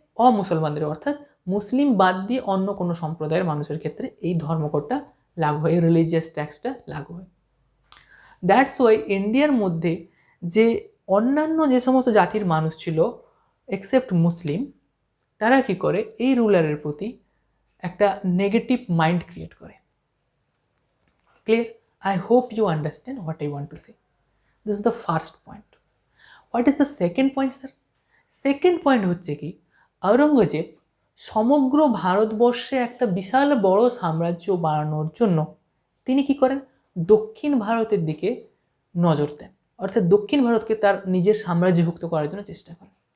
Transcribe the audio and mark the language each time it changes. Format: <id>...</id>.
<bn>অমুসলমানদের, অর্থাৎ মুসলিম বাদ দিয়ে অন্য কোনো সম্প্রদায়ের মানুষের ক্ষেত্রে এই ধর্মকরটা লাগু হয়, এই রিলিজিয়াস ট্যাক্সটা লাগু হয়।</bn> <en>that's why</en> <bn>ইন্ডিয়ার মধ্যে যে অন্যান্য যে সমস্ত জাতির মানুষ ছিল</bn> <en>except Muslim,</en> <bn>তারা কি করে? এই রুলারের প্রতি একটা নেগেটিভ মাইন্ড ক্রিয়েট করে। Clear?</bn> <en>I hope you understand what I want to say. This is the first point. What is the second point, sir? Second point</en> <bn>হচ্ছে কি, ঔরঙ্গজেব সমগ্র ভারতবর্ষে একটা বিশাল বড় সাম্রাজ্য বানানোর জন্য তিনি কি করেন? দক্ষিণ ভারতের দিকে নজর দেন, অর্থাৎ দক্ষিণ ভারতকে তার নিজের সাম্রাজ্যভুক্ত করার জন্য চেষ্টা করেন।</bn>